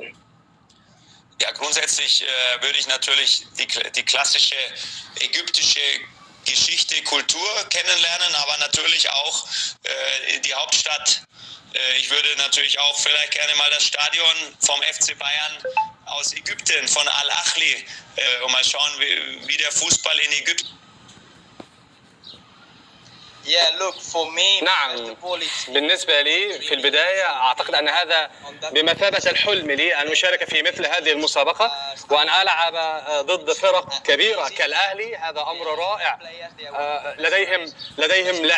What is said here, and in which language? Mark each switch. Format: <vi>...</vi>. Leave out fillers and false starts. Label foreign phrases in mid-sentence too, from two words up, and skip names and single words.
<de>Ja, grundsätzlich würde ich natürlich die klassische ägyptische Geschichte, Kultur kennenlernen, aber natürlich auch die Hauptstadt. Ich würde natürlich auch vielleicht gerne mal das Stadion vom FC Bayern aus Ägypten, von Al-Ahli, und mal schauen, wie der Fußball in Ägypten.</de> <ar>نعم، بالنسبة لي في البداية أعتقد أن هذا بمثابة الحلم لي أن أشارك في مثل هذه المسابقة وأن ألعب ضد فرق كبيرة كالأهلي. هذا أمر رائع. لديهم لاعبين رائعين.</ar>